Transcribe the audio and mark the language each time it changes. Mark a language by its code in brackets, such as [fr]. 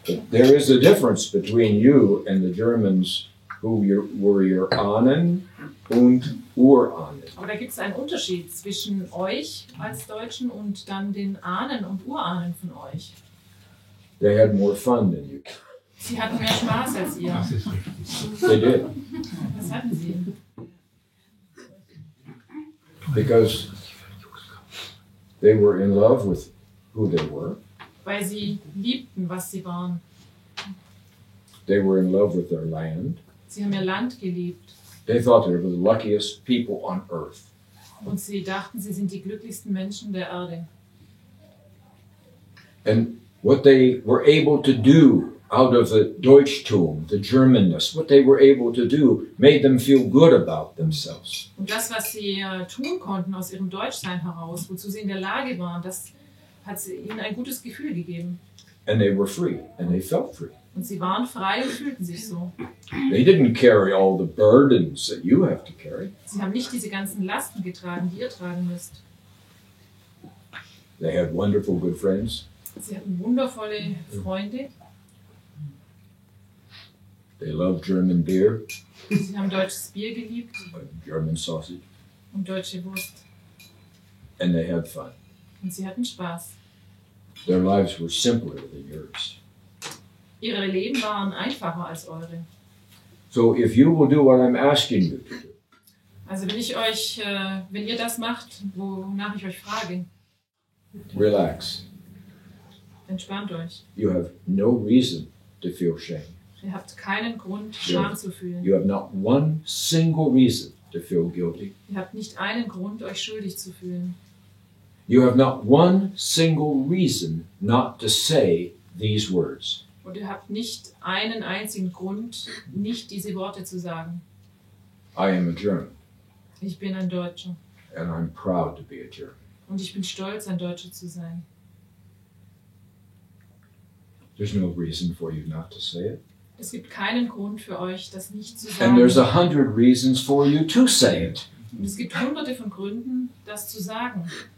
[en] There is a difference between you and the Germans who were your [de] Ahnen und Urahnen. Aber da gibt es einen Unterschied zwischen euch als Deutschen und dann den Ahnen und Urahnen von euch. [en] They had more fun than you. [de] Sie hatten mehr Spaß als ihr. Das ist richtig. [en] They did. [de] Was hatten sie? [en] Because they were in love with who they were. [de] Weil sie liebten, was sie waren. [en] They were in love with their land. [de] Sie haben ihr Land geliebt. [en] They thought they were the luckiest people on earth. [de] Und sie dachten, sie sind die glücklichsten Menschen der Erde. [en] And what they were able to do out of the Deutschtum, the Germanness, what they were able to do made them feel good about themselves. [de] Und das, was sie tun konnten aus ihrem Deutschsein heraus, wozu sie in der Lage waren, das hat ihnen ein gutes Gefühl gegeben. [en] And they were free, and they felt free. [de] Und sie waren frei und fühlten sich so. [en] They didn't carry all the burdens that you have to carry. [de] Sie haben nicht diese ganzen Lasten getragen, die ihr tragen müsst. [en] They had wonderful, good friends. [de] Sie hatten wundervolle Freunde. [en] They loved German beer, [de] Sie haben deutsches Bier geliebt [en] German sausage, [de] und deutsche Wurst. [en] and they had fun. [de] Und sie hatten Spaß. [en] Their lives were simpler than yours. [de] Ihre Leben waren einfacher als eure. [en] So if you will do what I'm asking you to do, [de] Also wenn ihr das macht, wonach ich euch frage, [en] relax. [de] entspannt euch. [en] You have no reason to feel shame. [de] Ihr habt keinen Grund, Scham zu fühlen. [en] You have not one single reason to feel guilty. [de] Ihr habt nicht einen Grund, euch schuldig zu fühlen. [en] You have not one single reason not to say these words. [de] Und ihr habt nicht einen einzigen Grund, nicht diese Worte zu sagen. [en] I am a German, [de] Ich bin ein Deutscher. [en] and I'm proud to be a German. [de] Und ich bin stolz, ein Deutscher zu sein. [en] There's no reason for you not to say it. [de] Es gibt keinen Grund für euch, das nicht zu [en] And there's [de] sagen. [en] 100 reasons for you to say it. [de] Und es gibt hunderte von Gründen, das zu sagen.